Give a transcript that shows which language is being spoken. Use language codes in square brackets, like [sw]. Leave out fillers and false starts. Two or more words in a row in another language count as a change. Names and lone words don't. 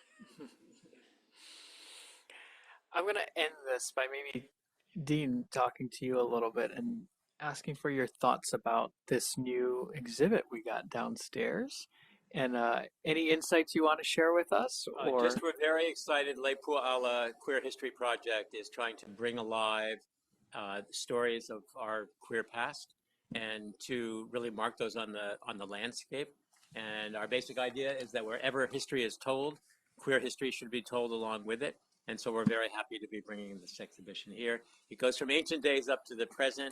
[en] I'm going to end this by maybe, Dean, talking to you a little bit and asking for your thoughts about this new exhibit we got downstairs. And any insights you want to share with us? Or just we're very excited. Lei Pua ʻAla Queer History Project is trying to bring alive stories of our queer past and to really mark those on the landscape. And our basic idea is that wherever history is told, queer history should be told along with it. And so we're very happy to be bringing this exhibition here. It goes from ancient days up to the present.